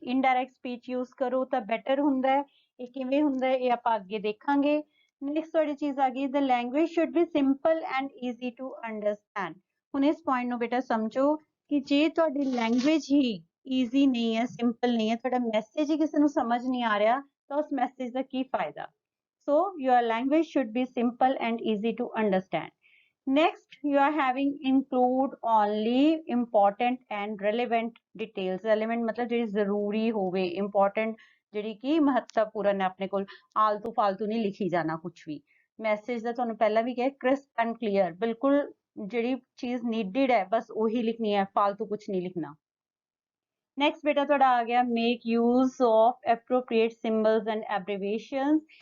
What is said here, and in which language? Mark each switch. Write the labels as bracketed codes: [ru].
[pa] Indirect speech use ਕਰੋ ਤਾਂ better ਹੁੰਦਾ ਹੈ। ਇਹ ਕਿਵੇਂ ਹੁੰਦਾ ਹੈ ਇਹ ਆਪਾਂ ਅੱਗੇ ਦੇਖਾਂਗੇ। ਨੈਕਸਟ ਤੁਹਾਡੀ ਚੀਜ਼ ਆ ਗਈ, [en] The language should be simple and easy to understand. [pa] ਹੁਣ ਇਸ ਪੁਆਇੰਟ ਨੂੰ ਬੇਟਾ ਸਮਝੋ ਕਿ ਜੇ ਤੁਹਾਡੀ ਲੈਂਗੁਏਜ ਹੀ ਈਜ਼ੀ ਨਹੀਂ ਹੈ, ਸਿੰਪਲ ਨਹੀਂ ਹੈ, ਤੁਹਾਡਾ ਮੈਸੇਜ ਹੀ ਕਿਸੇ ਨੂੰ ਸਮਝ ਨਹੀਂ ਆ ਰਿਹਾ, ਤਾਂ ਉਸ ਮੈਸੇਜ ਦਾ ਕੀ ਫਾਇਦਾ। [en] So your language should be simple and easy to understand. Next, you are having include only important and relevant details. [pa] Relevant मतलब ਜਿਹੜੀ ਜ਼ਰੂਰੀ ਹੋਵੇ, important ਜਿਹੜੀ ਕਿ ਮਹੱਤਵਪੂਰਨ ਹੈ। ਆਪਣੇ ਕੋਲ ਆਲਤੂ ਫਾਲਤੂ ਨਹੀਂ ਲਿਖੀ ਜਾਣਾ ਕੁਝ ਵੀ। ਮੈਸੇਜ ਦਾ ਤੁਹਾਨੂੰ ਪਹਿਲਾਂ ਵੀ ਕਿਹਾ [en] crisp and clear, [pa] ਬਿਲਕੁਲ ਜਿਹੜੀ ਚੀਜ਼ ਨੀਡਡ ਹੈ ਬਸ ਉਹੀ ਲਿਖਣੀ ਹੈ, ਫਾਲਤੂ ਕੁਝ ਨਹੀਂ ਲਿਖਣਾ। [en] next [pa] ਬੇਟਾ ਤੁਹਾਡਾ ਆ ਗਿਆ [en] Make use of appropriate symbols and abbreviations.